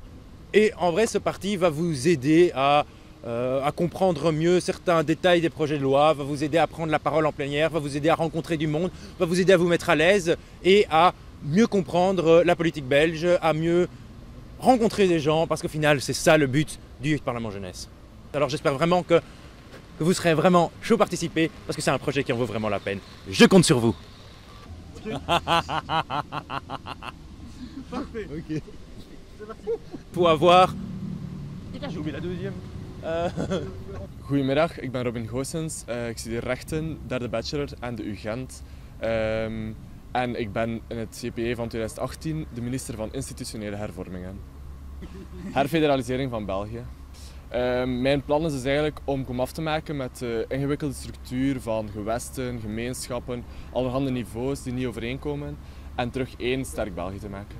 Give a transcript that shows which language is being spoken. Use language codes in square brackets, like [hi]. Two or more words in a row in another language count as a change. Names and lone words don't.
[fr] Et en vrai, ce parti va vous aider à comprendre mieux certains détails des projets de loi, va vous aider à prendre la parole en plénière, va vous aider à rencontrer du monde, va vous aider à vous mettre à l'aise et à mieux comprendre la politique belge, à mieux rencontrer des gens, parce qu'au final, c'est ça le but du Parlement Jeunesse. Alors j'espère vraiment que vous serez vraiment chaud à participer, parce que c'est un projet qui en vaut vraiment la peine. Je compte sur vous. Okay. Parfait. Ok. C'est parti. Pour avoir... J'ai oublié la deuxième. [nl] Goedemiddag, ik ben Robin Goossens. Ik studeer rechten, derde bachelor aan de UGent. En ik ben in het CPE van 2018 de minister van Institutionele Hervormingen. Herfederalisering van België. Mijn plan is dus eigenlijk om komaf te maken met de ingewikkelde structuur van gewesten, gemeenschappen, allerhande niveaus die niet overeenkomen en terug één sterk België te maken.